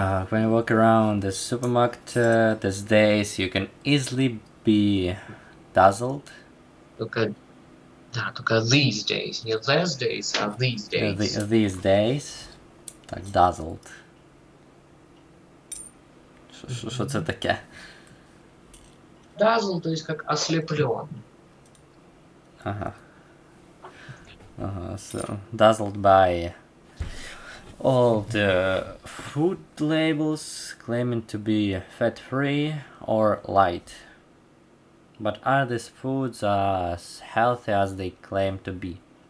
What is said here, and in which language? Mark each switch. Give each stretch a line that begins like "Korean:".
English: When you walk around the supermarket these days, you can easily be dazzled.
Russian: Только
English: these days. Не these days, а these days. These days.
Russian: Так, dazzled.
Ukrainian: Що це таке?
Russian: Dazzle, то есть как ослеплен.
English: So dazzled by all the food labels claiming to be fat-free or light. But are these foods as healthy as they claim to be?